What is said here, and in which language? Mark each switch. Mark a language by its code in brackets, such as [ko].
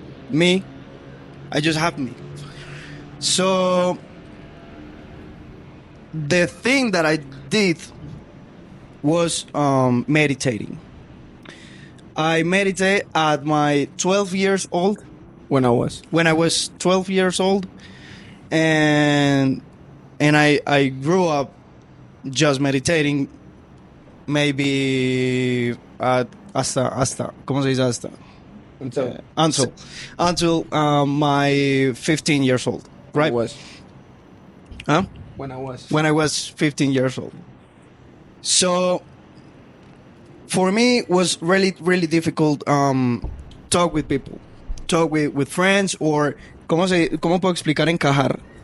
[en] Me, I just have me. So the thing that I did was meditating. I meditate at my 12 years old. When I was. When I was 12 years old, and I grew up just meditating. [es] Maybe hasta ¿cómo se dice hasta? [en] Until my 15 years old, right? When I was. Huh? When I was. When I was 15 years old. So for me it was really difficult talk with people, talk with friends, or cómo puedo explicar encajar